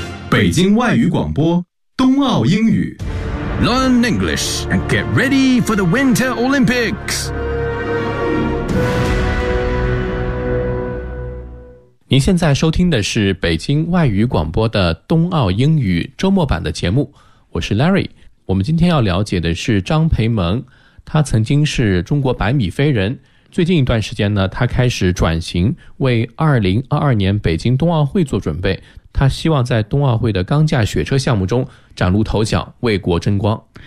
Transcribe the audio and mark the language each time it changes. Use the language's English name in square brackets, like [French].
[Chinese] 北京外语广播，冬奥英语。 [English] Learn English and get ready for the Winter Olympics. [Chinese] 您现在收听的是北京外语广播的冬奥英语周末版的节目，我是 Larry。我们今天要了解的是张培萌，他曾经是中国百米飞人，最近一段时间呢，他开始转型为2022年北京冬奥会做准备，他希望在冬奥会的钢架雪车项目中崭露头角，为国争光。